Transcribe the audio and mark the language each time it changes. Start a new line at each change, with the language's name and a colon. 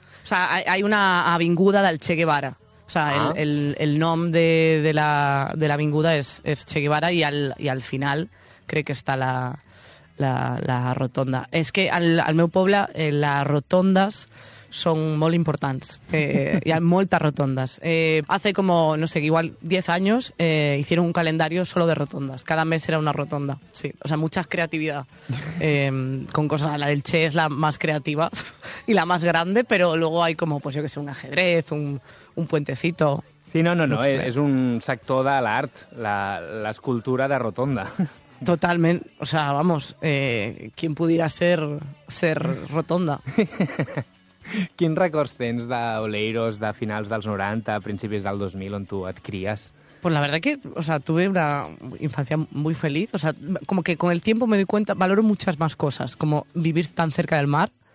Spanish: O sea, hay una
Catalan: avinguda del Che Guevara. O sea, el nom de la avinguda és Che Guevara i al final crec que està la rotonda. És que al meu poble les rotondes són molt importants. Hi ha moltes rotondes.
Spanish: Hace como, no sé, igual 10
Catalan: anys
Spanish: hicieron un calendario solo de rotondas. Cada mes era una rotonda. Sí. O sea, mucha creatividad. Con cosas, la del Che es la más creativa y la más grande, pero luego hay como, pues yo que sé, un ajedrez, un puentecito. Sí, no.
Catalan: És un sector de l'art, l'escultura de rotonda. Totalment.
Spanish: O sea, vamos, ¿quién pudiera ser rotonda?
Catalan: Quins records tens d'Oleiros de finals dels 90, principis del 2000, on tu et cries?
Spanish: Pues la verdad que, o sea, tuve una infancia muy feliz. O sea, como que con el tiempo me doy cuenta, valoro muchas más cosas, como vivir tan cerca del mar.